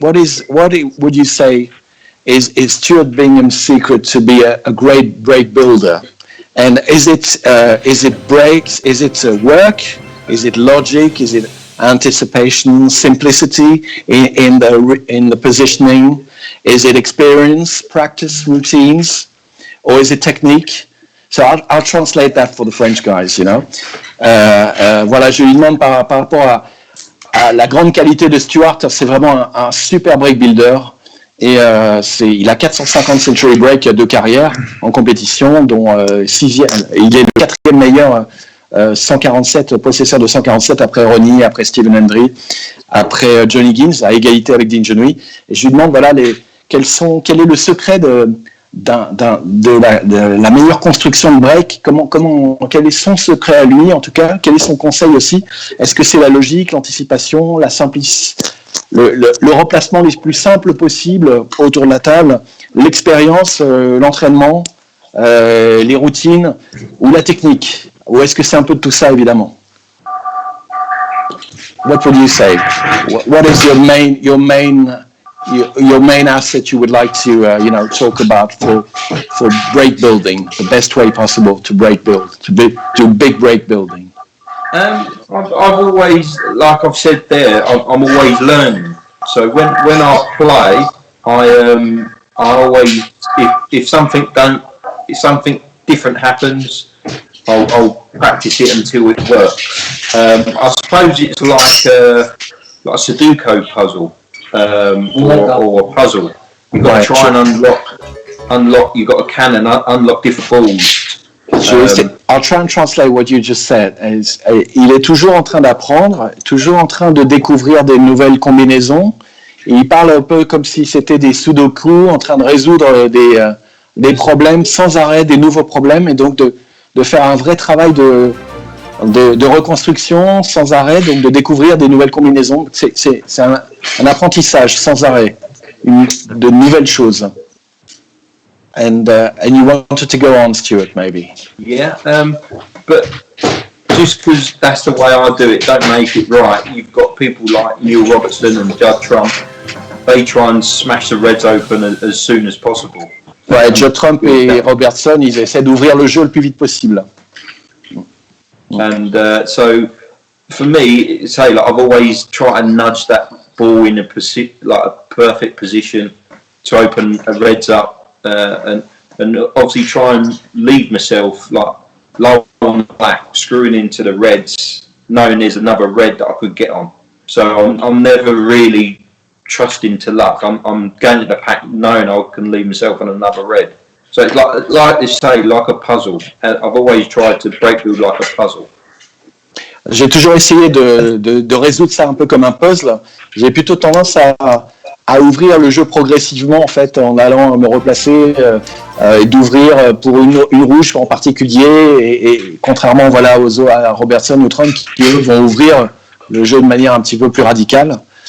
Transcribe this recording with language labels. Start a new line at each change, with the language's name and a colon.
English: What would you say is Stuart Bingham's secret to be a great break builder? And is it breaks? Is it work? Is it logic? Is it anticipation, simplicity in the positioning? Is it experience, practice, routines, or is it technique? So I'll translate that for the French guys,
French: Voilà, je lui demande par rapport à la grande qualité de Stuart. C'est vraiment un super break builder. Et il a 450 century break de carrière en compétition, dont 6e. Il est le 4e meilleur 147 possesseur de 147 après Ronnie, après Stephen Hendry, après John Higgins, à égalité avec Ding Junhui. Et je lui demande quel est le secret de la meilleure construction de break. Quel est son secret à lui, en tout cas, quel est son conseil aussi? Est-ce que c'est la logique, l'anticipation, la simplicité, le remplacement le plus simple possible autour de la table, l'expérience, l'entraînement, les routines ou la technique? Ou est-ce que c'est un peu de tout ça, évidemment?
English: What would you say? What is your main asset you would like to talk about for break building, the best way possible to break build, to do big break building? I've always, like I've said there, I'm always learning. So when I play, I always, if something different happens, I'll practice it until it works. I suppose it's like a Sudoku puzzle, or a puzzle. You've got to try and unlock. You've got to unlock different balls. I'll try and translate what you just said.
French: Il est toujours en train d'apprendre, toujours en train de découvrir des nouvelles combinaisons. Et il parle un peu comme si c'était des sudoku, en train de résoudre des problèmes sans arrêt, des nouveaux problèmes, et donc de faire un vrai travail de reconstruction sans arrêt, donc de découvrir des nouvelles combinaisons. C'est un apprentissage sans arrêt, de nouvelles choses.
English: And you wanted to go on, Stuart, maybe? Yeah, but just because that's the way I do it, don't make it right. You've got people like Neil Robertson and Judd Trump. They try and smash the Reds open as soon as possible.
French: Ouais, Judd Trump et Robertson, ils essaient d'ouvrir le jeu le plus vite possible.
English: And so, for me, I've always tried to nudge that ball in a perfect position to open a reds up and obviously try and leave myself like low on the black, screwing into the reds, knowing there's another red that I could get on. So I'm never really trusting to luck. I'm going to the pack knowing I can leave myself on another red. So it's like they say, like a puzzle. I've always tried to break through like a puzzle.
French: J'ai toujours essayé de résoudre ça un peu comme un puzzle. J'ai plutôt tendance à ouvrir le jeu progressivement en fait, en allant me replacer et d'ouvrir pour une rouge en particulier et contrairement voilà à Robertson ou Trump qui eux vont ouvrir le jeu de manière un petit peu plus radicale.